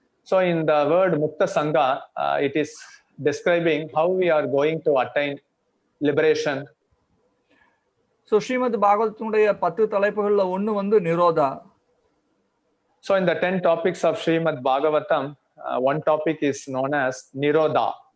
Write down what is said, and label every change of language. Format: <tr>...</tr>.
<en>So in the word mukta sangha, it is describing how we are going to attain liberation.</en> <ta>So Srimad பாகவதத்தினுடைய 10 தலைப்புகள்ல ஒன்று வந்து நிரோதா.</ta> <en>So in the 10 topics of Srimad Bhagavatam, one topic is known as Nirodha.</en>